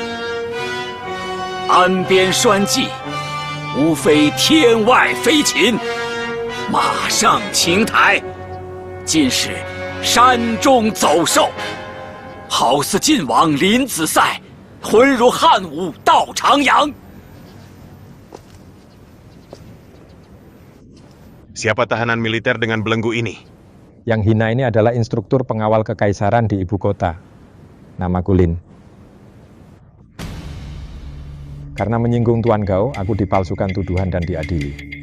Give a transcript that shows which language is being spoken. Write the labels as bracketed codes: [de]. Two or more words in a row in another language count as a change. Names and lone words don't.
[zh] 安边栓骑，无非天外飞禽；马上琴台，尽是山中走兽。好似晋王临子塞，浑如汉武到长阳。 [id] Siapa tahanan militer dengan belenggu ini? Yang hina ini adalah instruktur pengawal kekaisaran di ibu kota. Namaku Lin. Karena menyinggung Tuan Gao, aku dipalsukan tuduhan dan diadili.